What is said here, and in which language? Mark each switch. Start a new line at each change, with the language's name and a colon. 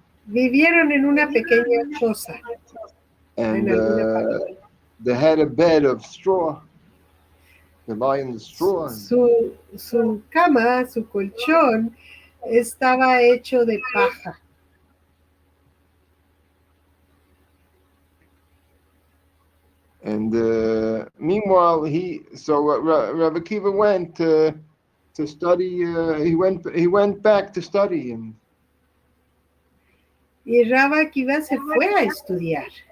Spanish: Vivieron en una pequeña choza.
English: And they had a bed of straw. They lie in the straw.
Spanish: Su cama, su colchón, estaba hecho de paja.
English: And meanwhile, Rav Akiva went to study. He went back to study,
Spanish: Y Rav Akiva se fue a estudiar.